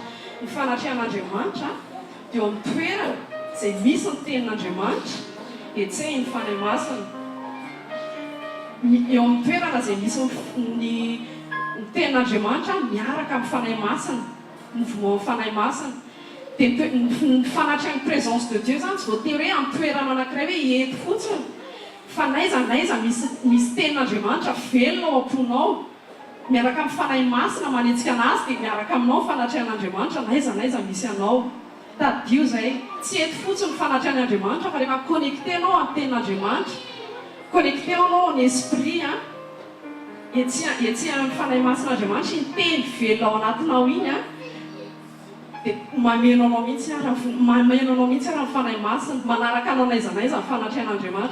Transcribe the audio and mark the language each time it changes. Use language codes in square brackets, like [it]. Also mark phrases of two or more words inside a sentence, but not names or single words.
[mg] Ny fanatrehan'Andriamanitra dia eo amin'ny toerana izay misy ny tenin'Andriamanitra etsehiny ny fanahy masina. Eo amin'ny toerana izay misy ny tenin'Andriamanitra miaraka amin'ny fanahy masina, ny vomoan'ny fanahy masina. Dia ny fanatrehan'ny [fr] présence de Dieu [mg] zany tsy voatery hoe amin'ny toerana anankiray hoe eto fotsiny, fa n'aiza misy tenin'Andriamanitra velona ao am-ponao, miaraka amin'ny fanahy masina manenjika anazy dia miaraka aminao fanatrehan'Andriamanitra n'aiza misy anao. Tadio zay, tsy eto fotsiny fanatrehan'Andriamanitra fa rehefa connecté anao amin'ny tenin'Andriamanitra, connecté anao ny esprit, etsy amin'ny fanahy masin'Andriamanitra iny teny velona ao anatinao iny, dia mameno anao mihitsy ary ny fanahy masina, manaraka anao n'aiza ny fanatrehan'Andriamanitra.